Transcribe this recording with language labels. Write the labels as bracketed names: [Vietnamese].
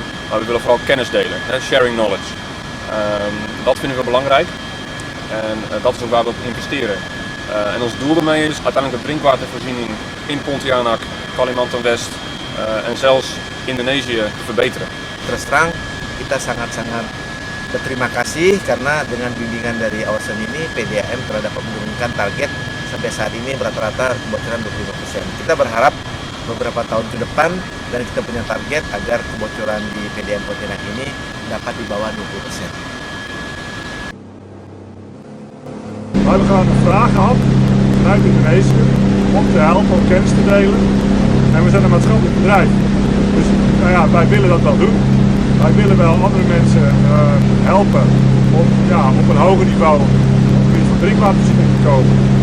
[Dutch] Maar we willen vooral kennis delen, [English] sharing knowledge. [Dutch] Dat vinden we belangrijk en dat is ook waar we op investeren. En ons doel daarmee is uiteindelijk de drinkwatervoorziening in Pontianak, Kalimantan West en zelfs Indonesië te verbeteren. [Indonesian] Terus terang, kita sangat-sangat berterima kasih karena dengan bimbingan dari OASEN ini PDAM terhadap menurunkan target sampai saat ini rata-rata kebocoran 25%. Kita berharap beberapa tahun ke depan dan kita punya target agar kebocoran di PDAM Pontianak ini dapat di bawah 20%. [Dutch] Maar we gaan een vraag gehad vanuit Indonesië om te helpen, om kennis te delen. En we zijn een maatschappelijk bedrijf. Dus nou ja, wij willen dat wel doen. Wij willen wel andere mensen helpen om op een hoger niveau op het gebied van drinkwatervoorziening te komen.